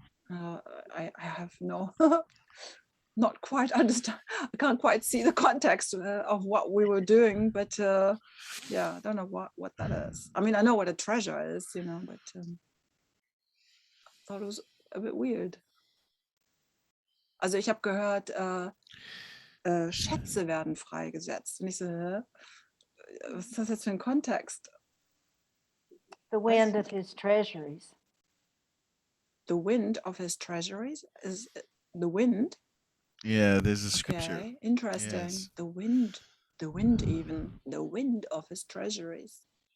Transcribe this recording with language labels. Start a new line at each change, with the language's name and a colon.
English: I have no, not quite understand. I can't quite see the context of what we were doing, but yeah, I don't know what that is. I mean, I know what a treasure is, but I thought it was a bit weird.
German: Also ich habe gehört, Schätze werden freigesetzt. Und ich so, was ist das jetzt für ein Kontext?
English: The wind of his treasuries. The wind of his treasuries is the wind. Yeah, there's a scripture. Okay, interesting. Yes. The wind even, the wind of his treasuries.